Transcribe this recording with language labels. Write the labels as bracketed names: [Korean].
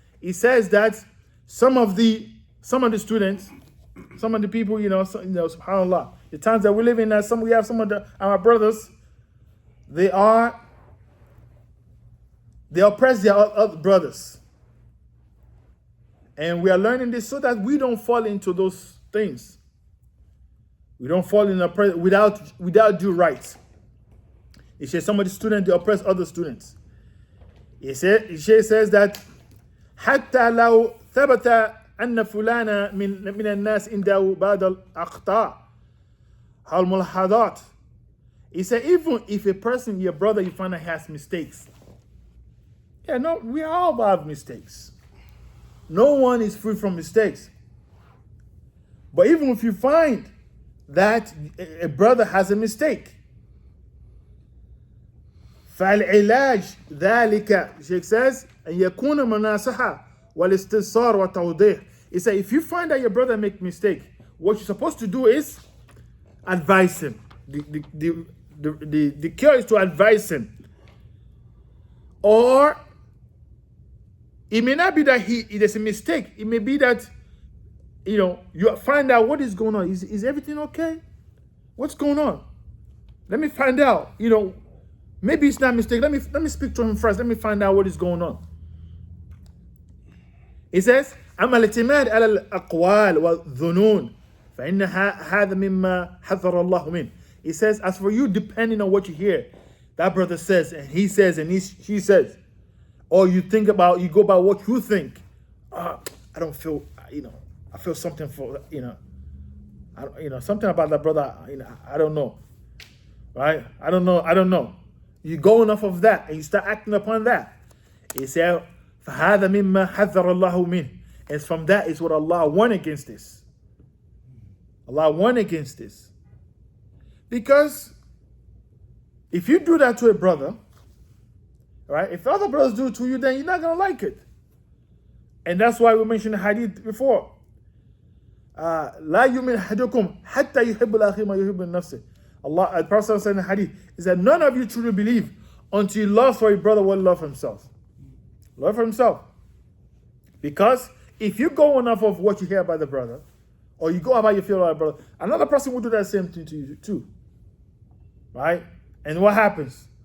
[English] He says that some of the students, some of the people, subhanAllah, the times that we live in, we have some of our brothers, they oppress their other brothers. And we are learning this so that we don't fall into those things. We don't fall in without due rights. He says some of the students, they oppress other students. He says that [Arabic] حتى لو ثبت أن فلانا من الناس عنده بعض الأخطاء أو الملاحظات. [English] He said even if a person, your brother, you find that he has mistakes. We all have mistakes. No one is free from mistakes. But even if you find that a brother has a mistake, [Arabic] فالعلاج ذلك, [English] Sheikh says, [Arabic] أن يكون مناصحة والاستنصار والتوضيح. [English] He said, if you find that your brother make mistake, what you're supposed to do is advise him. The cure is to advise him. Or it may not be that there's a mistake. It may be that you find out what is going on. Is everything okay? What's going on? Let me find out. Maybe it's not a mistake. Let me speak to him first. Let me find out what is going on. He says, [Arabic] أما الاعتماد على الأقوال والظنون فإن هذا مما حذر الله منه. [English] He says, as for you, depending on what you hear, that brother says, and he says, and she says, or you go by what you think. I don't feel, I feel something for, something about that brother, I don't know. Right? I don't know. You go enough of that and you start acting upon that. He said, [Arabic] فَهَذَا مِمَّا حَذَّرَ اللَّهُ مِنْهُ. [English] And from that is what Allah warned against this. Allah warned against this. Because if you do that to a brother, right, if other brothers do it to you, then you're not going to like it. And that's why we mentioned the hadith before. [Arabic] لا يؤمن أحدكم حتى يحب الأخي ما يحب لنفسه. [English] Allah, the Prophet said in the hadith, is that none of you truly believe until he loves for your brother what he loves for himself. Love for himself. Because if you go enough of what you hear about the brother, or you go about your feel about the brother, another person will do that same thing to you too. Right? And what happens?